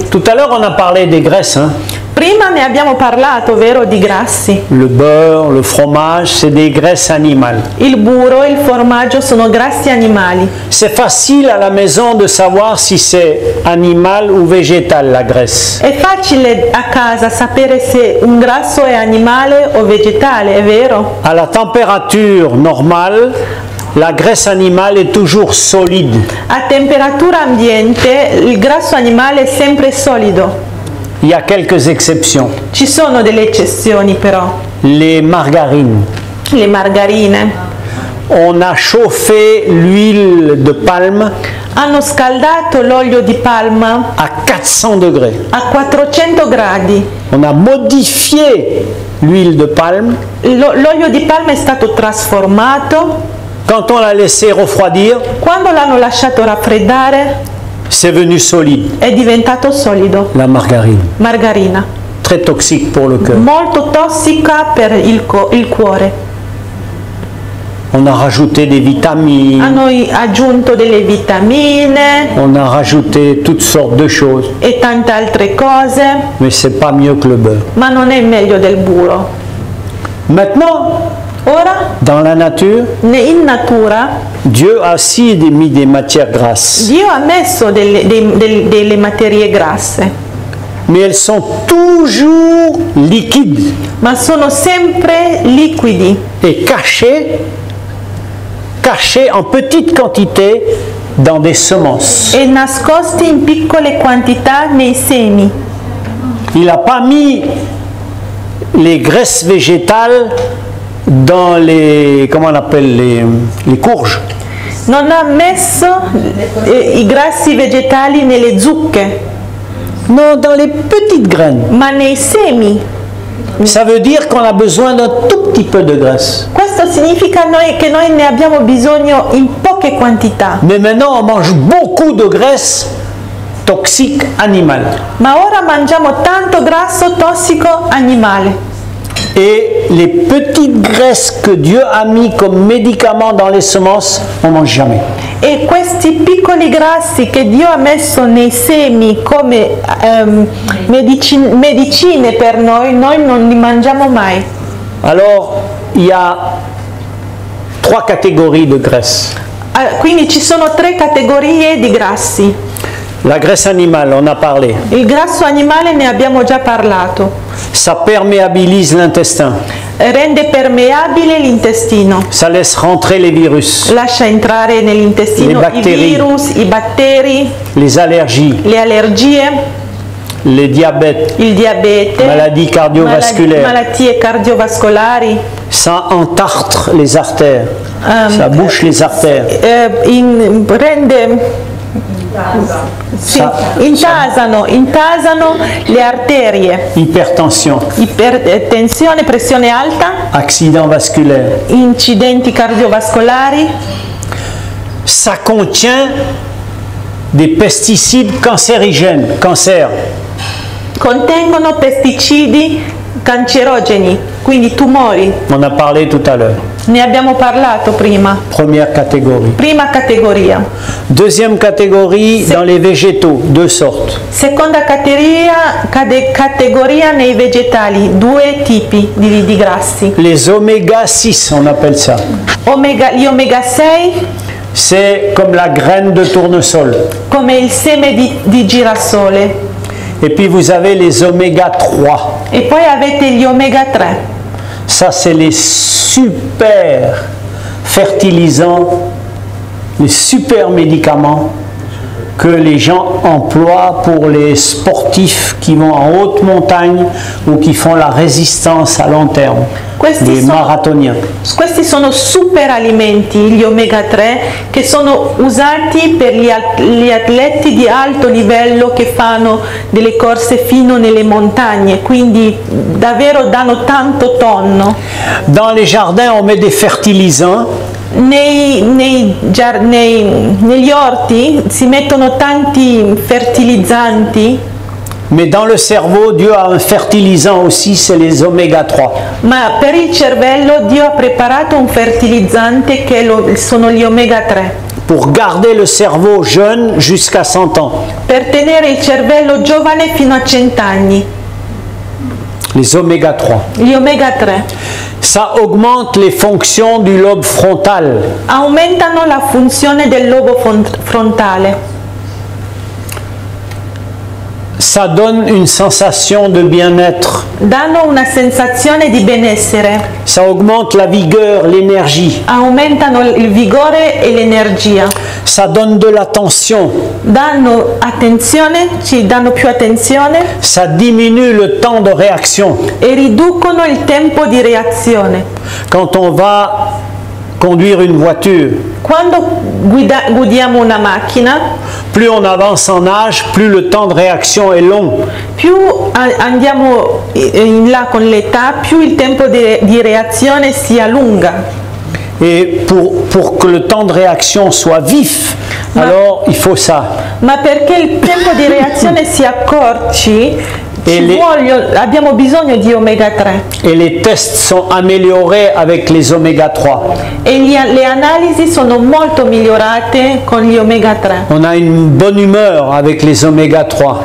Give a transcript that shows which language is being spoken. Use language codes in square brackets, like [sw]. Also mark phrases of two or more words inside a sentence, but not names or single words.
[fr] Tout à l'heure, on a parlé des graisses. Hein? [it] Prima ne abbiamo parlato, vero, di grassi. [fr] Le beurre, le fromage, c'est des graisses animales. [it] Il burro e il formaggio sono grassi animali. [fr] C'est facile à la maison de savoir si c'est animal ou végétal, la graisse. [it] È facile a casa sapere se un grasso è animale o vegetale, è vero? [fr] À la température normale, la graisse animale est toujours solide. [it] A temperatura ambiente il grasso animale è sempre solido. [fr] Il y a quelques exceptions. [it] Ci sono delle eccezioni però. [fr] Les margarines. [it] Le margarine. [fr] On a chauffé l'huile de palme [it] Hanno scaldato l'olio di palma [fr] à 400 degrés. [it] a 400 gradi. [fr] On a modifié l'huile de palme. [it] L'olio di palma è stato trasformato. [fr] Quand on l'a laissé refroidir, [it] Quando l'hanno lasciato raffreddare [fr] c'est venu solide. [it] è diventato solido. [fr] La margarine, [it] Margarina. [fr] très toxique pour le cœur. [it] Molto tossica per il cuore. [fr] On a rajouté des vitamines, [it] Hanno aggiunto delle vitamine [fr] on a rajouté toutes sortes de choses, [it] e tante altre cose, [fr] mais c'est pas mieux que le beurre. [it] ma non è meglio del burro. [fr] Maintenant, [it] Ora, [fr] dans la nature, [it] in natura, [fr] Dieu a aussi mis des matières grasses, [it] Dio ha messo delle materie grasse, [fr] mais elles sont toujours liquides [it] ma sono sempre liquidi [fr] et cachées en petite quantité dans des semences. [it] e nascosti in piccole quantità nei semi. [fr] Il n'a pas mis les graisses végétales dans les, comment on appelle, les courges. [it] Non ha messo i grassi vegetali nelle zucche, [fr] Non, dans les petites graines. [it] ma nei semi. [fr] Ça veut dire qu'on a besoin d'un tout petit peu de graisse. [it] Questo significa che noi ne abbiamo bisogno in poche quantità. [fr] Mais maintenant, on mange beaucoup de graisse toxique animale. [it] Ma ora mangiamo tanto grasso tossico animale. [fr] Et les petites graisses que Dieu a mis comme médicaments dans les semences, on ne mange jamais. [it] E questi piccoli grassi che Dio ha messo nei semi come medicine per noi non li mangiamo mai. [fr] Alors, il y a 3 catégories de graisse. [it] Quindi ci sono 3 categorie di grassi. [fr] La graisse animale, on a parlé. [it] Il grasso animale ne abbiamo già parlato. [fr] Ça perméabilise l'intestin. [it] Rende permeabile l'intestino. [fr] Ça laisse rentrer les virus, [it] Lascia entrare nell'intestino i virus, i batteri, [fr] les allergies, [it] le allergie, [fr] les diabètes, [it] il diabete, [fr] maladies cardiovasculaires. [it] malattie cardiovascolari. [fr] Ça entartre les artères. Ça bouche les artères. [it] Intasano le arterie. [fr] Hypertension, [it] Ipertensione, pressione alta, [fr] accident vasculaire. [it] incidenti cardiovascolari. [fr] Ça contient des pesticides cancérigènes, cancer. [it] Contengono pesticidi cancerogeni, quindi tumori. [fr] On a parlé tout à l'heure. [it] Ne abbiamo parlato prima. [fr] Première catégorie. [it] Prima categoria. [fr] Deuxième catégorie, dans les végétaux, deux sortes. [it] Seconda categoria nei vegetali, due tipi di grassi. [fr] Les oméga 6, on appelle ça. [it] Gli omega 6, [fr] C'est comme la graine de tournesol. [it] come il seme di girasole. [fr] Et puis vous avez les oméga 3. [it] E poi avete gli omega 3. [fr] Ça, c'est les super fertilisants, les super médicaments que les gens emploient pour les sportifs qui vont en haute montagne ou qui font la résistance à long terme, les marathoniens. [it] Questi sono super alimenti, gli omega 3, che sono usati per gli atleti di alto livello che fanno delle corse fino nelle montagne, quindi davvero danno tanto tonno. [fr] Dans les jardins, on met des fertilisants. [it] Negli orti si mettono tanti fertilizzanti, [fr] Mais dans le cerveau, Dieu a un fertilisant aussi, c'est les oméga 3. [it] ma per il cervello Dio ha preparato un fertilizzante che sono gli omega 3. [fr] Pour garder le cerveau jeune jusqu'à 100 ans. [it] Per tenere il cervello giovane fino a 100 anni. [fr] Les oméga 3. [it] Gli omega 3 [fr] Ça augmente les fonctions du lobe frontal. [it] aumentano la funzione del lobo frontale. [fr] Ça donne une sensation de bien-être. [it] Danno una sensazione di benessere. [fr] Ça augmente la vigueur, l'énergie. [it] Aumentano il vigore e l'energia. [fr] Ça donne de l'attention. [it] Danno attenzione, ci danno più attenzione. [fr] Ça diminue le temps de réaction. [it] E riducono il tempo di reazione. [fr] Quand on va conduire une voiture, [it] Quando guidiamo una macchina, [fr] plus on avance en âge, plus le temps de réaction est long. [it] più andiamo in là con l'età, più il tempo di reazione si allunga. [fr] Et pour que le temps de réaction soit vif, alors il faut ça. [it] Ma perché il tempo di reazione si accorci, abbiamo bisogno di omega 3. [fr] Et les tests sont améliorés avec les oméga 3. [it] E le analisi sono molto migliorate con gli omega 3. [fr] On a une bonne humeur avec les oméga 3.